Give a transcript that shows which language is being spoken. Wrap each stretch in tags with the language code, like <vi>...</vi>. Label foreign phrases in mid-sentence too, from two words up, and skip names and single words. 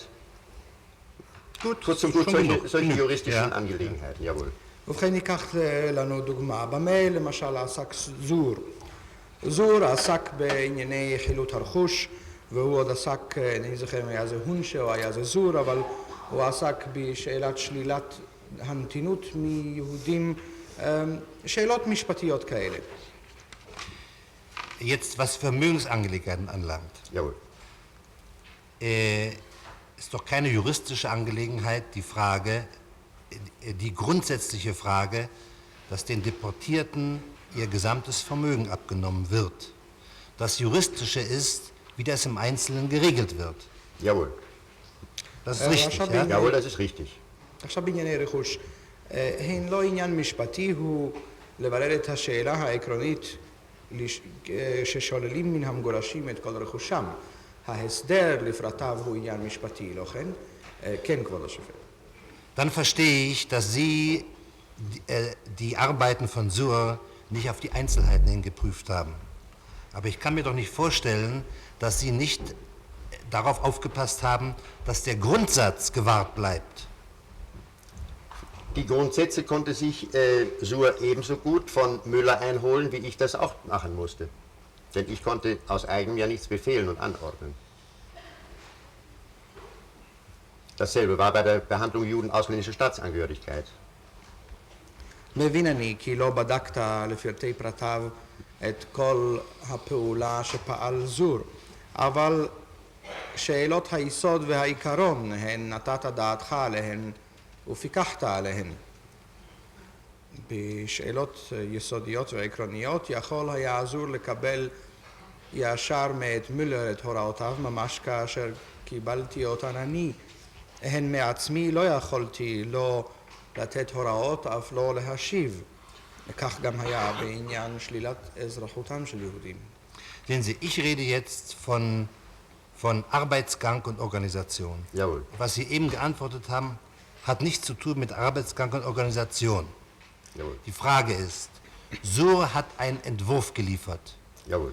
<de>Kurzum gut, solche juristischen Angelegenheiten, jawohl.</de> <he>ובכן ניקח לנו דוגמה, במה למשל עסק זור. זור עסק בענייני חילוט הרכוש, והוא עוד עסק, אני זוכר אם היה זה הונשה או היה זה זור, אבל הוא עסק בשאלת שלילת הנתינות מיהודים, שאלות משפטיות כאלה.</he> <de>Jetzt, was Vermögensangelegenheiten anlangt, Jawohl. Ist doch keine juristische Angelegenheit die grundsätzliche Frage, dass den Deportierten ihr gesamtes Vermögen abgenommen wird. Das Juristische ist, wie das im Einzelnen geregelt wird. Jawohl. Das ist richtig, ja? Jawohl, das ist richtig.</de> <he>עכשיו בענייני רכוש, הן לא עניין משפטי, הוא לברר את השאלה העקרונית ששוללים מן המגורשים את כל רכושם. ההסדר לפרטיו הוא עניין משפטי, לא כן? כן, כבוד השופט.</he> <de>Dann verstehe ich, dass Sie die Arbeiten von Sur nicht auf die Einzelheiten hin geprüft haben. Aber ich kann mir doch nicht vorstellen, dass Sie nicht darauf aufgepasst haben, dass der Grundsatz gewahrt bleibt. Die Grundsätze konnte sich Sur ebenso gut von Müller einholen, wie ich das auch machen musste. Denn ich konnte aus eigenem ja nichts befehlen und anordnen. Dasselbe war bei der Behandlung Juden ausländischer Staatsangehörigkeit.</de> <he>מבין אני כי לא בדקת לפרטי פרטיו את כל הפעולה שפעל זור, אבל שאלות היסוד והעיקרון הן נתת דעתך עליהן ופיקחת עליהן. בשאלות יסודיות ועקרוניות יכול היה זור לקבל ישר מאת מולר את הוראותיו, ממש כאשר קיבלתי אותן אני. הן מעצמי לא יכולתי לא לתת הוראות, אף לא להשיב. כך גם היה בעניין שלילת אזרחותם של יהודים.</he> <de>Sehen Sie, ich rede jetzt von Arbeitsgang und Organisation. Jawohl. Was Sie eben geantwortet haben, hat nichts zu tun mit Arbeitsgang und Organisation. Jawohl. Die Frage ist, Sur hat einen Entwurf geliefert. Jawohl.</de>